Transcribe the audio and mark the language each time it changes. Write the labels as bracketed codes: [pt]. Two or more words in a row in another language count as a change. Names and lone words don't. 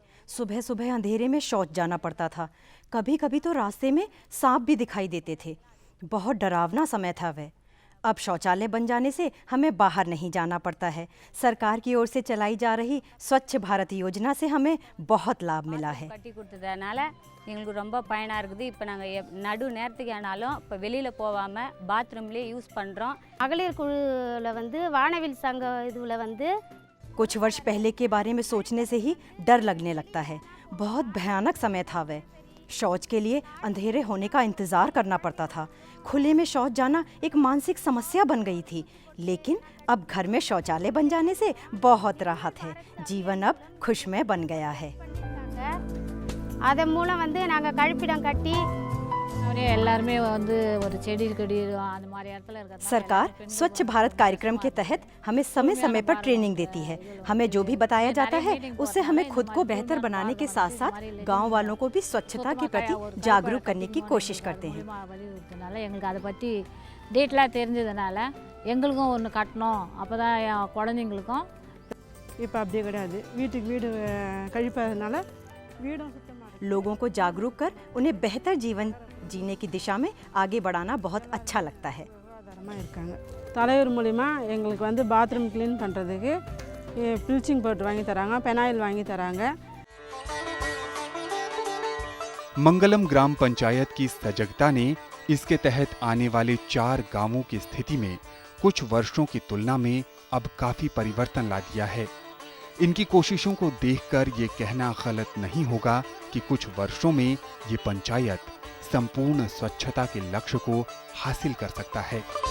[hi] सुबह सुबह अंधेरे में शौच जाना पड़ता था। कभी कभी तो रास्ते में सांप भी दिखाई देते थे। बहुत डरावना समय था वह। अब शौचालय बन जाने से हमें बाहर नहीं जाना पड़ता है। सरकार की ओर से चलाई जा रही स्वच्छ भारत योजना से हमें बहुत लाभ मिला है। [ta] எங்களுக்கு ரொம்ப பயனாக இருக்குது। இப்போ நாங்கள் நடு நேரத்துக்கு ஆனாலும் இப்போ வெளியில் போகாமல் பாத்ரூம்லேயே யூஸ் பண்ணுறோம்। மகளிர் குழுவில் வந்து வானவில் சங்க இதுவில் வந்து [hi] कुछ वर्ष पहले के बारे में सोचने से ही डर लगने लगता है। बहुत भयानक समय था वह। शौच के लिए अंधेरे होने का इंतज़ार करना पड़ता था। खुले में शौच जाना एक मानसिक समस्या बन गई थी, लेकिन अब घर में शौचालय बन जाने से बहुत राहत है। जीवन अब खुशमय बन गया है। [ta] அதன் மூலம் வந்து நாங்கள் கழிப்பிடம் கட்டி எல்லாருமே வந்து ஒரு செடி கொடி அந்த மாதிரி இடத்துல இருக்க। [hi] सरकार स्वच्छ भारत कार्यक्रम के तहत हमें समय समय पर ट्रेनिंग देती है। हमें जो भी बताया जाता है उससे हमें खुद को बेहतर बनाने के साथ साथ गांव वालों को भी स्वच्छता के प्रति जागरूक करने की कोशिश करते हैं। [ta] எங்களுக்கு அதை பற்றி டீட்டெயிலாக தெரிஞ்சதுனால எங்களுக்கும் ஒன்று கட்டணும், அப்போ தான் என் குழந்தைங்களுக்கும்। இப்போ அப்படியே கிடையாது, வீட்டுக்கு வீடு கழிப்பதனால வீடும் சுத்தமாக। [hi] लोगों को जागरूक कर उन्हें बेहतर जीवन जीने की दिशा में आगे बढ़ाना बहुत अच्छा लगता है। [ta] இருக்காங்க தலைவர் மூலிமா எங்களுக்கு வந்து பாத்ரூம் க்ளீன் பண்ணுறதுக்கு [en] bleaching powder [ta] வாங்கி தராங்க, பெனாயில் வாங்கி தராங்க। [hi] मंगलम ग्राम पंचायत की सजगता ने इसके तहत आने वाले 4 गांवों की स्थिति में कुछ वर्षों की तुलना में अब काफी परिवर्तन ला दिया है। इनकी कोशिशों को देखकर ये कहना गलत नहीं होगा कि कुछ वर्षों में ये पंचायत संपूर्ण स्वच्छता के लक्ष्य को हासिल कर सकता है।